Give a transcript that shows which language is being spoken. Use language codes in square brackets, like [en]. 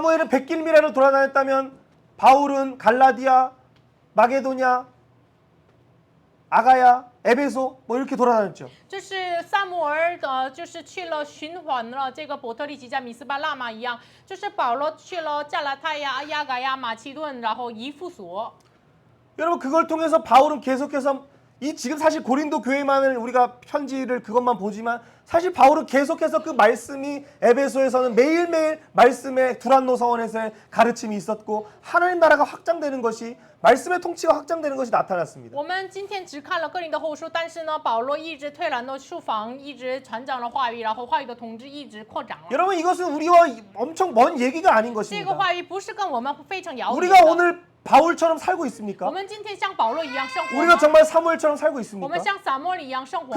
[ko] 사무엘은 백길미라를 돌아다녔다면 바울은 갈라디아, 마게도냐, 아가야, 에베소 뭐 이렇게 돌아다녔죠. [zh] 就是撒母耳就是去了循环了这个伯特利基加米斯巴拉玛一样，就是保罗去了加拉太呀、亚嘎呀、马其顿，然后以弗所。 [ko] 여러분 그걸 통해서 바울은 계속해서 이 지금 사실 고린도 교회만을 우리가 편지를 그것만 보지만 사실 바울은 계속해서 그 말씀이 에베소에서는 매일매일 말씀의 두란노 서원에서의 가르침이 있었고 하나님 나라가 확장되는 것이 말씀의 통치가 확장되는 것이 나타났습니다. [zh] 我们今天只看了哥林多后书，但是呢，保罗一直推兰的书房，一直传讲了话语，然后话语的统治一直扩展了。 [ko] 여러분 이것은 우리와 엄청 먼 얘기가 아닌 [zh] 这个 [ko] 것입니다. [zh] 话语不是跟我们非常遥远 [ko] 우리가 [zh] 的。 [ko] 오늘 바울처럼 살고 [zh] 我 [ko] 있습니까? [zh] 们今天像保罗一样生活 [ko] 우리가 [zh] 吗？ [ko] 정말 사무엘처럼 살고 [zh] 我 [ko] 있습니까? [zh] 们像撒母耳一样生活吗？